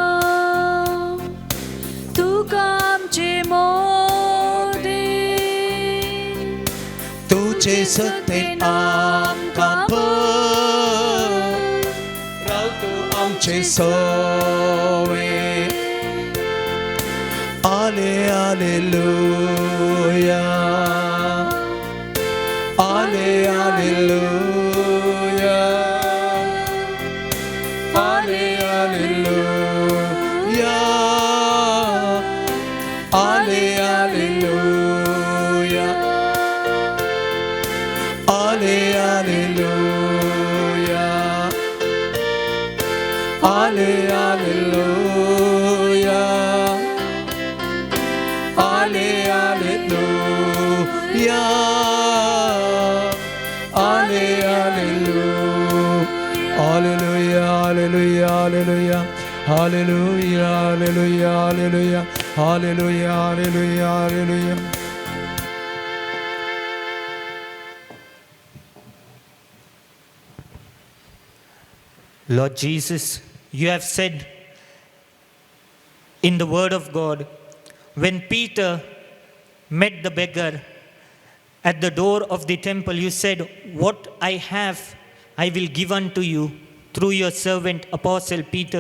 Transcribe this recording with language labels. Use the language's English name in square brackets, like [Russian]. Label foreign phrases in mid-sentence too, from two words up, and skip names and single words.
[Konkani] तुका आमचे तुझे सत्य आमकां राव तू आमचे सोवे आले हालेलुया आले हालेलुया आले हालेलुया आले हालेलुया Ale, Alleluia. Ale, Alleluia. Ale, Alleluia. Alleluia, Alleluia, Alleluia. Alleluia, Alleluia, Alleluia. Alleluia, Alleluia, Alleluia. [English] Lord Jesus, you have said in the word of God, when Peter met the beggar at the door of the temple, you said, what I have, I will give unto you through your servant, Apostle Peter.